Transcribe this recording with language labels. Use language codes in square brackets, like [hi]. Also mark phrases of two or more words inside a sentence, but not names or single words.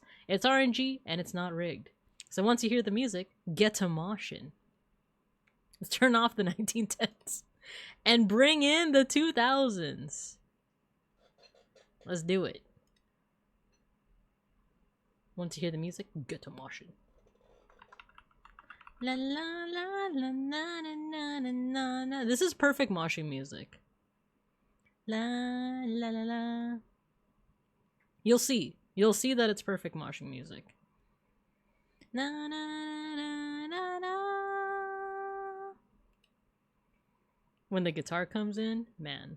[en] It's RNG, and it's not rigged. So once you hear the music, get to moshing. Let's turn off the 1910s. And bring in the 2000s. Let's do it. Once you hear the music, get to moshing. La la la la na na na na na. This is perfect moshing music. La la la la. You'll see. You'll see that it's perfect moshing music. Na na na na na. When the guitar comes in, man.